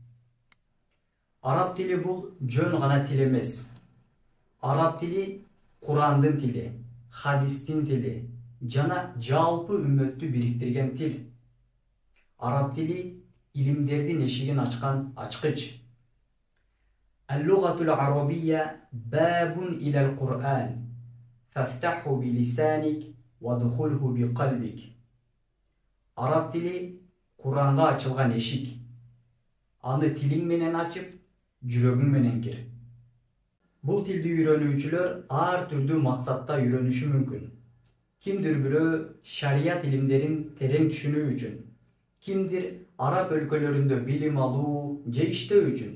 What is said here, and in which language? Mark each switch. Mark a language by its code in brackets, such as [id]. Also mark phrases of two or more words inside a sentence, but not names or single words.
[ky] Араб тили бул жөн гана тил эмес. Араб тили Курандын тили, хадистин тили жана жалпы үммөттү бириктирген тил. Араб тили илимдердин эшигин ачкан ачкыч. [ar] اللغة العربية باب إلى القرآن. فافتحه بلسانك وادخله بقلبك. [ky] Араб тили Куранга ачылган эшик. Аны тилиң менен ачып, жүрөгүң менен кир. Бул тилди үйрөнүүчүлөр ар түрдүү максатта үйрөнүшү мүмкүн. Кимдир бирөө шарият илимдерин терең түшүнүү үчүн, кимдир араб өлкөлөрүндө билим алуу же иштөө үчүн.